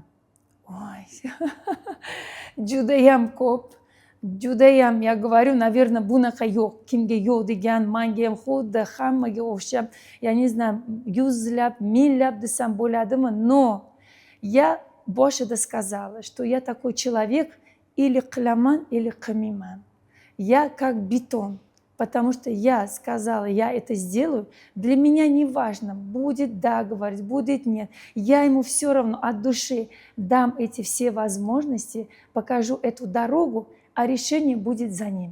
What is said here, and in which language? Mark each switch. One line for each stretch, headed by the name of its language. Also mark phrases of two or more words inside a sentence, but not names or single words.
Uzbek: Ой, judayam ko'p. Judayam,
Russian: я говорю, наверное,
Uzbek: bunaqa yo'q. Kimga yo'q degan, menga ham xuddi hammaga o'xshab,
Russian: я не знаю,
Uzbek: yuzlab, minglab desam bo'ladimi?
Russian: Но я boshida сказала, что я такой человек, или qilaman, или qilmayman. Я как бетон, потому что я сказала, я это сделаю. Для меня не важно, будет да говорить, будет нет. Я ему все равно от души дам эти все возможности, покажу эту дорогу, а решение будет за ним.